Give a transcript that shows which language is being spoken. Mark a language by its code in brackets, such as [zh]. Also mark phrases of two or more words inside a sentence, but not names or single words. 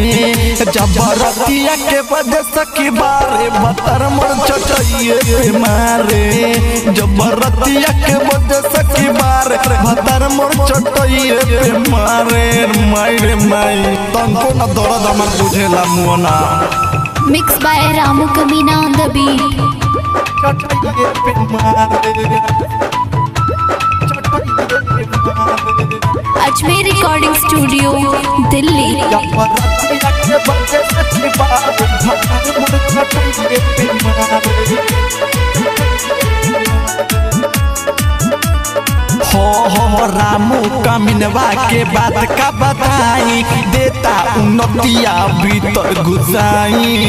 [bho] जबरतिया के बजे सखी बारे भतर मोर चटइए पे मारे। जबरतिया के बजे सखी बारे भतर मोर चटइए पे मारे। माई रे माई तनको न दर्द हमर बुझेला मुअना। [en] Mixed by Ramu Kamina on the beat. [bho] चटइए पे मारे। अजमेर रिकॉर्डिंग स्टूडियो दिल्ली। हो रामू कमिनवा के बात का बताई, देता उन्नतिया भीतर घुसाई।